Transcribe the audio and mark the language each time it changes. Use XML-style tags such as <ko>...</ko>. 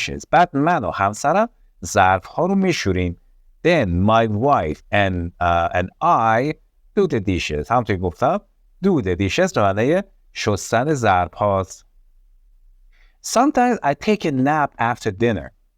<fa>بعد من و همسرم ظرف ها رو میشوریم.</fa> <en>Then my wife and I do the dishes.</en> <fa>همونطور که گفتم</fa> <en>do the dishes</en> <fa>به معنی شستن ظرف هاست.</fa> <en>Sometimes I take a nap after dinner.</en>